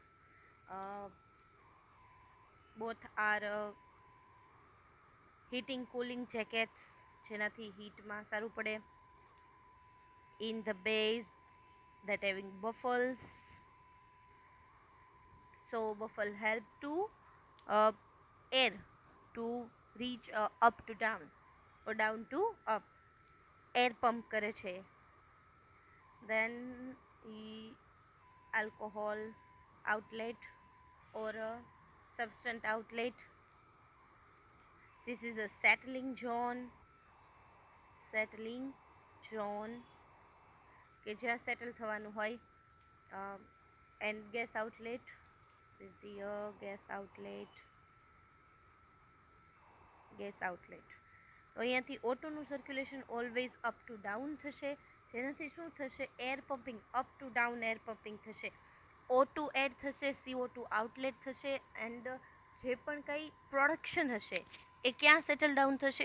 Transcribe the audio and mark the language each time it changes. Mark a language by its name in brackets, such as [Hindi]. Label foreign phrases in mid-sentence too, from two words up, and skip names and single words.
[English] both are heating cooling jackets [Gujarati] જેનાથી હીટમાં સારું પડે. [English] In the base that having buffles, so buffle help to air to reach up to down or down to up, air pump [Gujarati] કરે છે. [English] Then alcohol outlet or a substance outlet. This is a settling zone [Gujarati] કે જ્યાં સેટલ થવાનું હોય. [English] And gas outlet, this is the gas outlet. [Gujarati] તો અહીંયાથી ઓટોનું સર્ક્યુલેશન [English] always up to down [Gujarati] થશે, જેનાથી શું થશે? [English] air pumping, up to down air pumping [Gujarati] થશે. O2 એડ થશે, CO2 આઉટલેટ થશે, એન્ડ જે પણ કંઈ પ્રોડક્શન હશે એ ક્યાં [English] settle down [Gujarati] થશે?